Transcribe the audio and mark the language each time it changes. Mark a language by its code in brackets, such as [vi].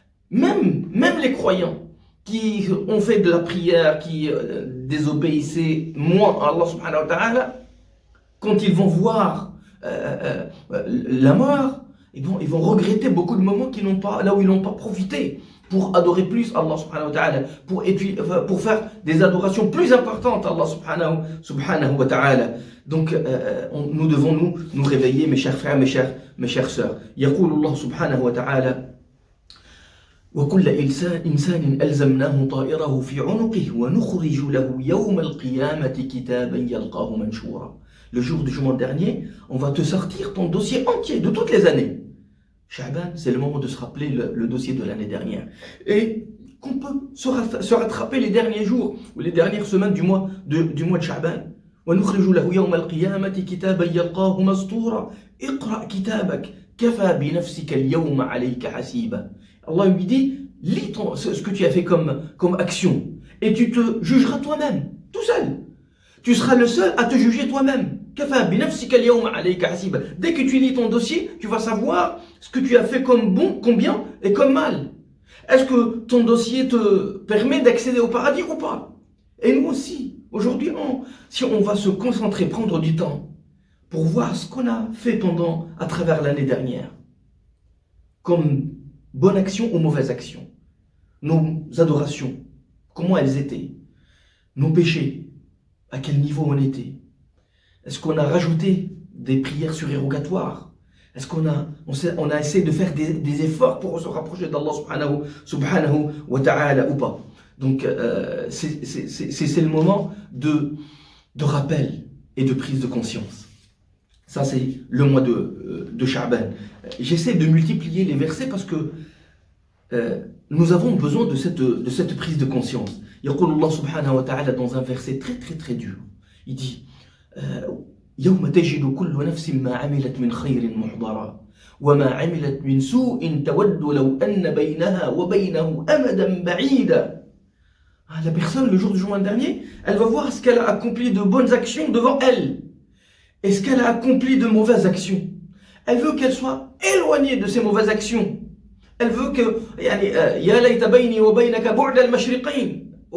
[fr] Même les croyants qui ont fait de la prière, qui désobéissaient moins à Allah subhanahu wa ta'ala, quand ils vont voir la mort, ils vont regretter beaucoup de moments là où ils n'ont pas profité pour adorer plus Allah subhanahu wa ta'ala, pour faire des adorations plus importantes à Allah subhanahu wa ta'ala. Donc nous devons nous réveiller, mes chers frères, mes chères sœurs. [ar] يقول الله سبحانه وتعالى وكل إنسان ألزمناه طائره في عنقه ونخرج له يوم القيامة كتابا يلقاه منشورا. [fr] Le jour du jugement dernier, on va te sortir ton dossier entier de toutes les années. Sha'ban, c'est le moment de se rappeler le dossier de l'année dernière. Et qu'on peut se rattraper les derniers jours ou les dernières semaines du mois de Sha'ban. [ar] ونخرج له يوم القيامة كتابا يلقاه مسطورا اقرأ كتابك كفى بنفسك اليوم عليك حسيبا. [fr] Allah lui dit, lis ce que tu as fait comme action et tu te jugeras toi-même, tout seul. Tu seras le seul à te juger toi-même. [ar] كفى بنفسك اليوم عليك حسيبا. [fr] Dès que tu lis ton dossier, tu vas savoir ce que tu as fait comme bon, comme bien et comme mal. Est-ce que ton dossier te permet d'accéder au paradis ou pas? Et nous aussi. Aujourd'hui, si on va se concentrer, prendre du temps pour voir ce qu'on a fait à travers l'année dernière, comme bonne action ou mauvaise action, nos adorations, comment elles étaient, nos péchés, à quel niveau on était, est-ce qu'on a rajouté des prières surérogatoires, est-ce qu'on a essayé de faire des efforts pour se rapprocher d'Allah subhanahu wa ta'ala ou pas? Donc c'est le moment de rappel et de prise de conscience. Ça c'est le mois de Sha'ban. J'essaie de multiplier les versets parce que nous avons besoin de cette prise de conscience. [ar] يقول الله سبحانه وتعالى [fr] dans un verset très très très dur. Il dit [ar] يوم تجد كل نفس ما عملت من خير محضرا وما عملت من سوء تود لو أن بينها وبينه أمدا بعيدا. [fr] La personne, le jour du jugement dernier, elle va voir ce qu'elle a accompli de bonnes actions devant elle et ce qu'elle a accompli de mauvaises actions. Elle veut qu'elle soit éloignée de ces mauvaises actions. Elle veut que [ar] Ya layta bayni wa baynaka bu'da al-mashriqayn.